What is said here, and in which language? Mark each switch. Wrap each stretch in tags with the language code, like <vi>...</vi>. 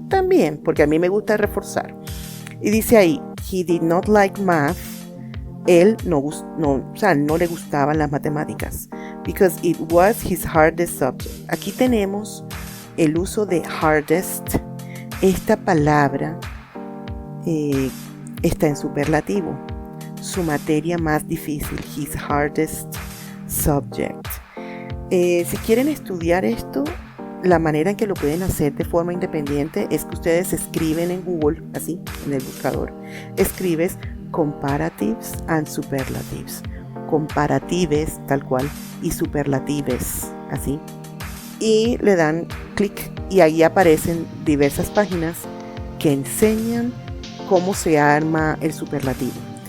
<es>También, porque a mí me gusta reforzar. Y dice ahí,</es> <en>he did not like math.</en> <es>Él no le gustaban las matemáticas.</es> <en>Because it was his hardest subject.</en> <es>Aquí tenemos el uso de hardest. Esta palabra está en superlativo. su materia más difícil,</es> <en>his hardest subject.</en> <es>Si quieren estudiar esto, la manera en que lo pueden hacer de forma independiente es que ustedes escriben en Google, así, en el buscador, escribes</es> <en>comparatives and superlatives,</en> <es>comparatives tal cual y superlatives, así, y le dan clic y ahí aparecen diversas páginas que enseñan cómo se arma el superlativo.</es>